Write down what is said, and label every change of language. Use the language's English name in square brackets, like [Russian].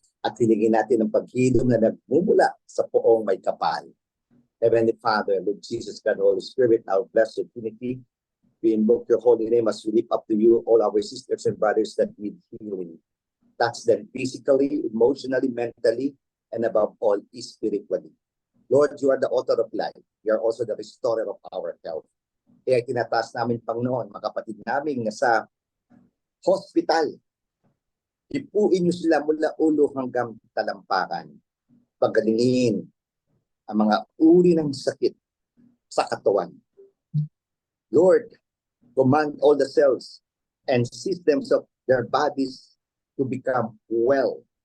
[Filipino] At hilingin natin ang paghilom na nagmumula sa poong may kapal. [English] Heavenly Father, Lord Jesus, God, Holy Spirit, our blessed Trinity, we invoke your holy name as we lift up to you all our sisters and brothers that need healing. Touch them physically, emotionally, mentally, and above all, spiritually. Lord, you are the author of life. You are also the restorer of our health. [Filipino] Kaya tinataas namin, Panginoon, mga kapatid namin na sa hospital, ipuin niyo sila mula ulo hanggang talampakan. Pagalingin ang mga uri ng sakit sa katawan. [English] Lord, command all the cells and systems of their bodies to become well.